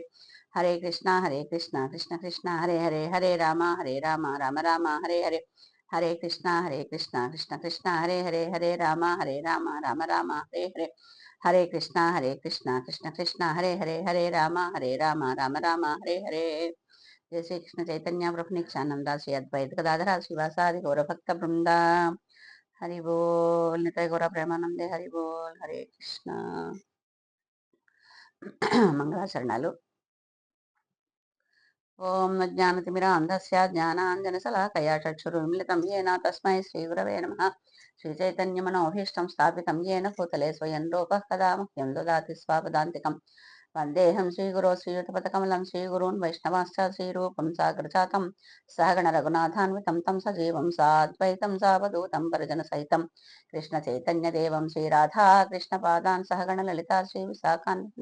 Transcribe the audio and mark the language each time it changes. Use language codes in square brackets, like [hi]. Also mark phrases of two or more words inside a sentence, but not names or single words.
[sa] హరే కృష్ణ కృష్ణ కృష్ణ హరే హరే, హరే రామ రామ రామ హరే హరే. హరే కృష్ణ కృష్ణ కృష్ణ హరే హరే, హరే రామ రామ రామ హరే హరే. హరే కృష్ణ కృష్ణ కృష్ణ హరే హరే, హరే రామ రామ రామ హరే హరే. జయ శ్రీకృష్ణ చైతన్య ప్రభు నిత్యానంద శ్రీ అద్వైత గదాధర శ్రీవాసాది గౌరభక్త బృంద. హరి బోల్. నితాయ గౌర ప్రేమానందే. హరి బోల్. హరే కృష్ణ. మంగళాచరణాలు. ఓం జ్ఞానతిమిరాంధస్య జ్ఞానాంజనశలాకయా చక్షురున్మిళితం येन తస్మై శ్రీగురవే నమః. శ్రీచైతన్యమనోభీష్టం స్థాపితం येन భూతలే స్వయం రూపः కదా మह्यं దదాతి స్వాపదాంతికం. వందేహం శ్రీగురో శ్రీయుతపథకమలం శ్రీగురూన్ వైష్ణవాశ్చ శ్రీరూపం సాగ్రజాతం సహగణ రఘునాథాన్వితం తం సజీవం సాద్వైతం సావధూతం పరిజనసహితం కృష్ణ చైతన్యదేవం శ్రీరాధా కృష్ణపాదాన్ సహగణ లలితా శ్రీ విశాఖాన్.